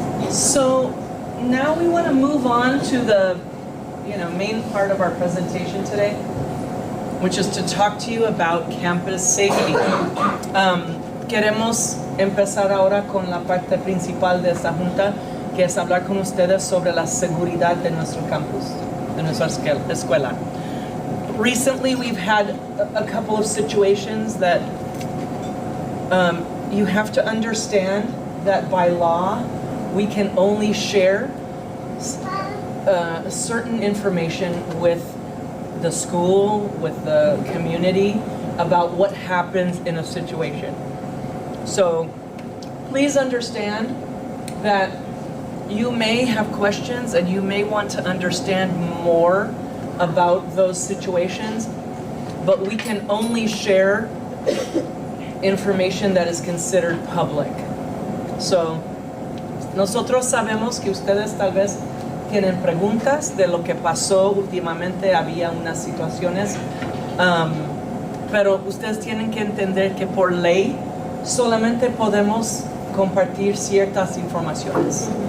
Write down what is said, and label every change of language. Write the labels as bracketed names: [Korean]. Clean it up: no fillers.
[English] So now we want to move on to the main part of our presentation today, which is to talk to you about campus safety. [Spanish] Queremos empezar ahora con la parte principal de esta junta, que es hablar con ustedes sobre la seguridad de nuestro campus, de nuestra escuela. [English] Recently, we've had a couple of situations that you have to understand that by law, we can only share certain information with the school, with the community, about what happens in a situation. So please understand that you may have questions and you may want to understand more about those situations, but we can only share information that is considered public. [Spanish] So, nosotros sabemos que ustedes tal vez tienen preguntas de lo que pasó últimamente, había unas situaciones, pero ustedes tienen que entender que por ley solamente podemos compartir ciertas informaciones.